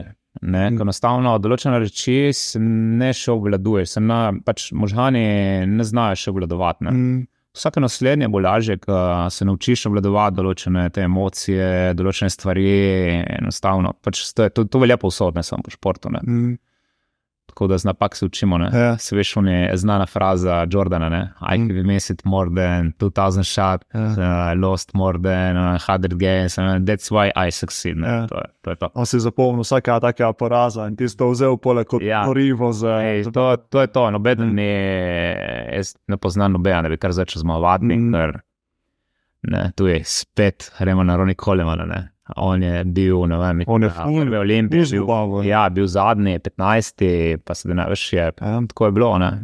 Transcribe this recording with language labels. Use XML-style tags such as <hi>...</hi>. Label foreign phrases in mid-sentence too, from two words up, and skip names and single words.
<sl>Ne, enostavno določene reči se ne še obvladuješ, pač možgani ne znajo še obvladovati. Vsake naslednje bo lažje, ko se naučiš obvladovati določene te emocije, določene stvari, enostavno. Pač to velja povsod, ne samo po športu. Ne. Tako da z napak se učimo. Ne. Se veš, znana fraza Jordana, ne.</sl> <en>I have missed more than 2000 shots, lost more than 100 games, that's why I succeed.</en> <sl>Ne. To je to. On si zapomnil vsakega takega poraza in ti si to vzel poleg kot gorivo za... To je to, jaz ne poznam nobena, da bi kar začel zmagovati, ker tu je spet, gremo na Ronnie Coleman, ne. On je bil, ne vem, v Olimpiji, bil zadnji, 15, pa se da veš, tako je bilo, ne.</sl>